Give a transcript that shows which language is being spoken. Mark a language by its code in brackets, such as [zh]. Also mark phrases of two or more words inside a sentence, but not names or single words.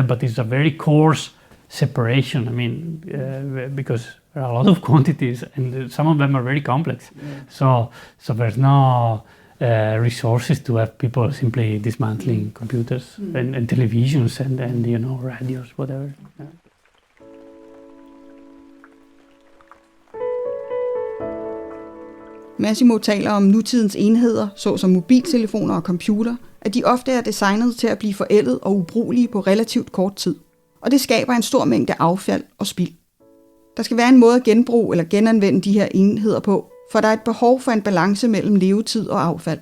[en] But it's a very coarse separation. I mean, because there are a lot of quantities, and some of them are very complex. So there's no resources to have people simply dismantling computers and televisions and radios, whatever. Yeah. [da] Massimo taler om nutidens enheder, såsom mobiltelefoner og computer, at de ofte er designet til at blive forældet og ubrugelige på relativt kort tid. Og det skaber en stor mængde affald og spild. Der skal være en måde at genbruge eller genanvende de her enheder på, for der er et behov for en balance mellem levetid og affald.